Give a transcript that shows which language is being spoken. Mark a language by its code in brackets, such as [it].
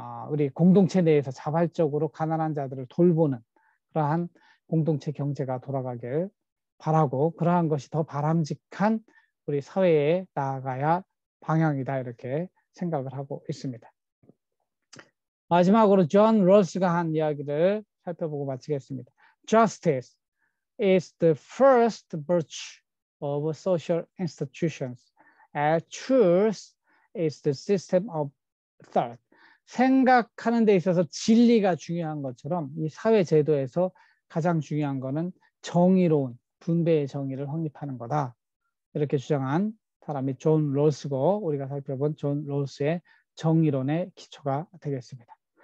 [ko] 우리 공동체 내에서 자발적으로 가난한 자들을 돌보는 그러한 공동체 경제가 돌아가길 바라고 그러한 것이 더 바람직한 우리 사회에 나아가야 방향이다 이렇게 생각을 하고 있습니다. 마지막으로 존 롤스가 한 이야기를 살펴보고 마치겠습니다. [en] Justice is the first virtue of social institutions, as truth is the system of thought. [ko] 생각하는 데 있어서 진리가 중요한 것처럼 이 사회 제도에서 가장 중요한 것은 정의로운 분배의 정의를 확립하는 거다. 이렇게 주장한 사람이 존 롤스고 우리가 살펴본 존 롤스의 정의론의 기초가 되겠습니다.